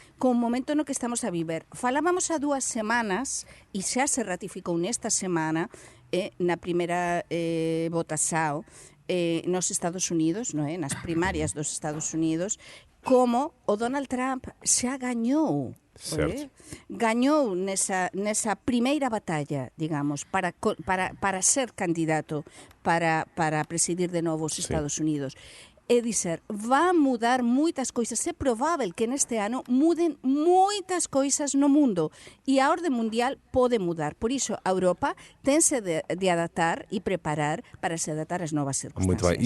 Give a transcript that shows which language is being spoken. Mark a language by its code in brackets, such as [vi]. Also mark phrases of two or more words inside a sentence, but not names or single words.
[gl] Con o momento no que estamos a viver. Falábamos a 2 semanas, e xa se ratificou nesta semana, na primeira votação nos Estados Unidos, non é? Nas primarias dos Estados Unidos, como o Donald Trump xa gañou. Certo. Gañou nesa primeira batalla, digamos, para ser candidato para presidir de novo os Estados Unidos. É dizer, vai mudar moitas coisas. É provável que neste ano muden moitas coisas no mundo e a orde mundial pode mudar. Por iso, a Europa tem-se de adaptar e preparar para se adaptar às novas circunstâncias. [pt] Muito bem.